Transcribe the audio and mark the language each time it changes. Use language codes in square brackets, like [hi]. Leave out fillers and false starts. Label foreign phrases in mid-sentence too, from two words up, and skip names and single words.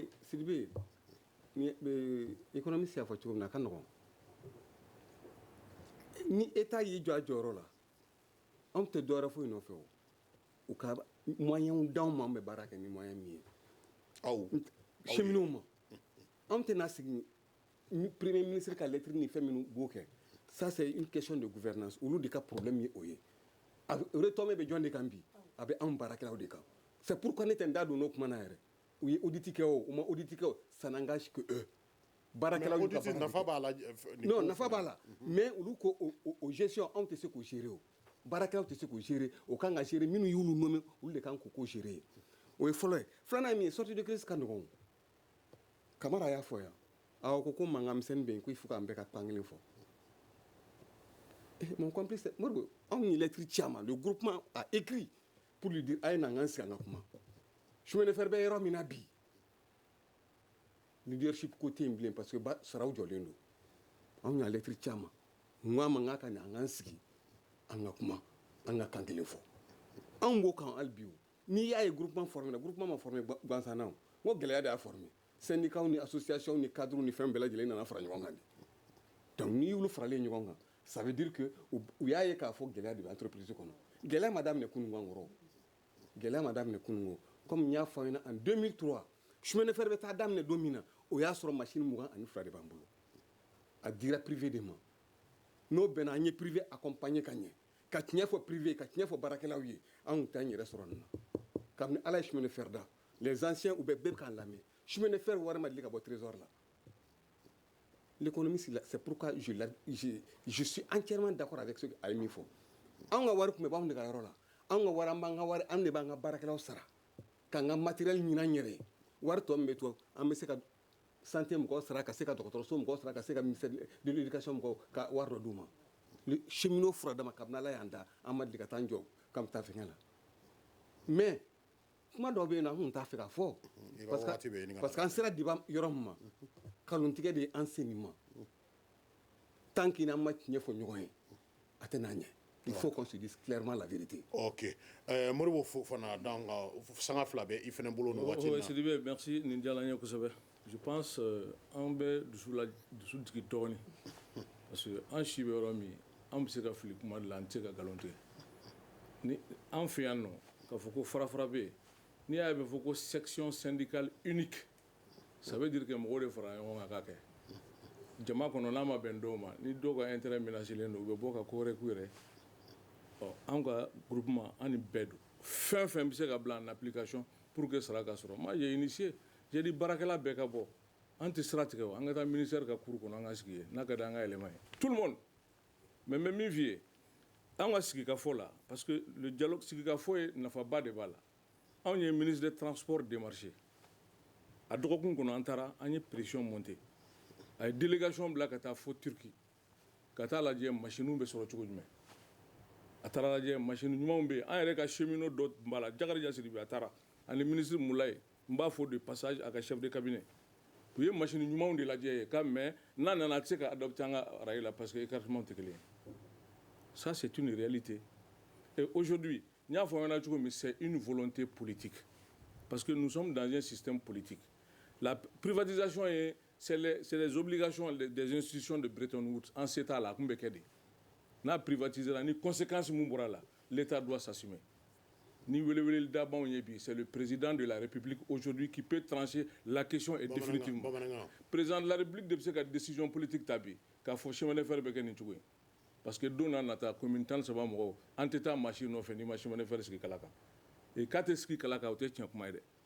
[bm] Sidibe économiste y'a fɔ cogo min na a ka nɔgɔn ni État y'i jɔ a jɔyɔrɔ la anw tɛ dɔwɛrɛ foyi nɔfɛ o u ka moyens d'anw ma an bɛ baara kɛ ni moyen min ye aw cheminot ma anw tɛna sigi [fr] premier ministre [bm] ka lettre ni fɛn minnu b'o kɛ [fr] ça c'est une question de gouvernance [bm] olu de ka problème ye o ye retombé bɛ jɔn de kan bi a bɛ anw baarakɛlaw de kan [fr] c'est pourquoi [bm] ne tɛ n da don n'o kuma na yɛrɛ u ye audit kɛ o u ma audit kɛ o [fr] ça n'engage que eux [bm] baarakɛlaw y'u ka baara nafa b'a la non nafa b'a la mais olu ko o gestion anw tɛ se k'o gérer o baarakɛlaw tɛ se k'o gérer o kan ka gérer minnu y'olu nommé olu de kan k'o gérer o ye fɔlɔ ye filanan ye min ye [fr] sortie de crise [bm] ka nɔgɔn Kamara y'a fɔ yan aw ko mankan misɛnnin bɛ yen ko [fr] il faut [bm] k'an bɛɛ ka kan kelen fɔ [fr] mon complice [bm] Modibo anw ye lettre ci a ma [fr] le groupement a écrit pour lui dire [bm] a ye na an sigi an ka kuma [fr] chemin de fer [bm] bɛ yɔrɔ min na bi leadership ko tɛ yen bilen [fr] parce que [bm] saraw jɔlen don anw y'a lettre ci a ma n ko a ma n k'a ka na an k'an sigi an ka kuma an ka kan kelen fɔ anw b'o kan hali bi o n'i y'a ye [fr] groupement formé [bm] la groupement ma formé gansan na o n ko gɛlɛya de y'a formé syndicat ni association ni cadre ni fɛn bɛɛ lajɛlen nana fara ɲɔgɔn kan de donc n'i y'olu faralen ɲɔgɔn kan [fr] ça veut dire que [bm] u y'a ye k'a fɔ gɛlɛya de bɛ entreprise kɔnɔ gɛlɛya ma daminɛ kunungo an kɔrɔ gɛlɛya ma daminɛ kunungo comme n y'a fɔ aw ɲɛna [fr] en 2003 chemin de fer [bm] bɛ taa daminɛ don min na o y'a sɔrɔ machine 22 de b'an bolo a dira privé de ma n'o bɛnna an ye [fr] privé accompagné [bm] ka ɲɛ ka tiɲɛ fɔ privé ka tiɲɛ fɔ baarakɛlaw ye an kun t'an yɛrɛ sɔrɔ nin na kabini ala ye [fr] chemin de fer [bm] da [fr] les anciens [bm] u bɛɛ bɛ k'an lamɛn [fr] chemin de fer [bm] wari ma deli ka bɔ trésor la [fr] l'économie c'est pourquoi je suis entièrement d'accord avec ce que [bm] a ye min fɔ an ka wari tun bɛ b'anw de ka yɔrɔ la an ka wari an b'an ka wari an de b'an ka baarakɛlaw sara k'an ka matériel ɲini an yɛrɛ ye wari tɔ min bɛ to an bɛ se ka santé mɔgɔw sara ka se ka dɔgɔtɔrɔso mɔgɔw sara ka se ka [fr] ministère de l'éducation [bm] mɔgɔw ka wari dɔ d'u ma cheminot fura dama kabini ala y'an da an ma deli ka taa an jɔ k'an bɛ taa fɛngɛ la mais kuma dɔw bɛ yen nɔ an kun t'a fɛ k'a fɔ [fr] parce que [bm] an sera diba yɔrɔ min ma kalontigɛ de ye an se nin ma [fr] tant que [bm] n'an ma tiɲɛ fɔ ɲɔgɔn ye a tɛ n'a ɲɛ [fr] il faut qu'on se dise clairement la vérité. [bm] Ok. Moribo Fofana, donc, sanga fila bɛ i fɛnɛ bolo nin waati in na. Sidibe, merci, nin diyara n ye kosɛbɛ. [fr] Je pense [bm] an bɛ dusu jigi dɔɔni [fr] parce que [bm] an si bɛ yɔrɔ min an bɛ se ka fili kuma de la an tɛ se ka nkalon tigɛ ni an fɛ yan nɔ k'a fɔ ko farafara bɛ yen n'i y'a ye bɛ fɔ ko [fr] section syndicale unique ça veut dire que [bm] mɔgɔw de fara ɲɔgɔn kan k'a kɛ jama kɔnɔ n'a ma bɛn dɔw ma ni dɔw ka intérêt ménagelen don u bɛ bɔ ka ko wɛrɛ k'u yɛrɛ an ka groupement an nin bɛɛ don fɛn fɛn bɛ se ka bila [fr] en application pour que [bm] sara ka sɔrɔ [fr] moi j'ai initié j'ai dit [bm] baarakɛla bɛɛ ka bɔ an tɛ sira tigɛ o an ka taa ministère ka cour kɔnɔ an ka sigi yen n'a ka di an ka yɛlɛma ye [fr] tout le monde mais [bm] n bɛ min f'i ye an ka sigikafɔ la [fr] parce que le dialogue [bm] sigikafɔ ye nafaba de b'a la anw ye [fr] ministre des transports démarché [bm] a dɔgɔkun kɔnɔ an taara an ye pression monté a ye délégation bila ka taa fo Turquie ka taa lajɛ machines bɛ sɔrɔ cogo jumɛn a taara lajɛ machine ɲumanw bɛ yen an yɛrɛ ka cheminot dɔ tun b'a la Jakarija Sidibe a taara ani ministre Mulaye n b'a fɔ [fr] de passage [bm] a ka [fr] chef de cabinet [bm] u ye machine ɲumanw de lajɛ ye ka mais n'a nana a tɛ se ka adopter an ka rail la [fr] parce que écartement [bm] tɛ kelen ye [fr] ça c'est une réalité et aujourd'hui [bm] n y'a fɔ an ɲɛna cogo min [fr] c'est une volonté politique parce que nous sommes dans un système politique la privatisation est c'est les obligations des institutions de Bretton Woods en cet état là [bm] kun bɛ kɛ de n'a privatisé la ni conséquence mun bɔra la [fr] l'État doit s'assumer [bm] ni weleweleli da b'anw ye bi [fr] c'est le président de la République aujourd'hui qui peut trancher la question et définitivement président de la République [bm] de bɛ se ka [fr] décision politique [bm] ta bi k'a fɔ [fr] chemin de fer [bm] bɛ kɛ nin cogo ye [fr] parce que [bm] don n'a nata commune 13 mɔgɔw an tɛ taa machine nɔfɛ n'i ma chemin de fer sigi kala kan et k'a tɛ sigi kala kan o tɛ tiɲɛ kuma ye dɛ